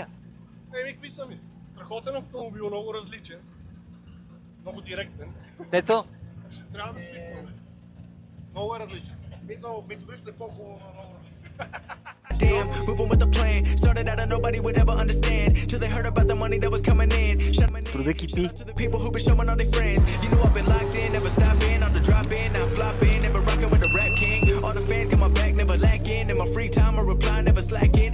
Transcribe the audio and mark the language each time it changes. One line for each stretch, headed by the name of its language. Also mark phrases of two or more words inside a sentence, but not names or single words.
Bulgarian: Какви са ми? Страхотен автомобил, много различен. Много директен. Цецо? Ще трябва да свикваме. Много е различен. Мисъл, Mitsubishi е по-хубаво, но много различен.
English: Damn, moving with a plan. Started out and nobody would ever understand till they heard about the money that was coming in. Shut my
Bulgarian: Труда кипи.
English: to the people who been showing all their friends. You know I've been locked in, never stopping on the drop in, not flopping, never rocking with the rap king. All the fans got my back, never lacking. In my free time, I reply, never slacking.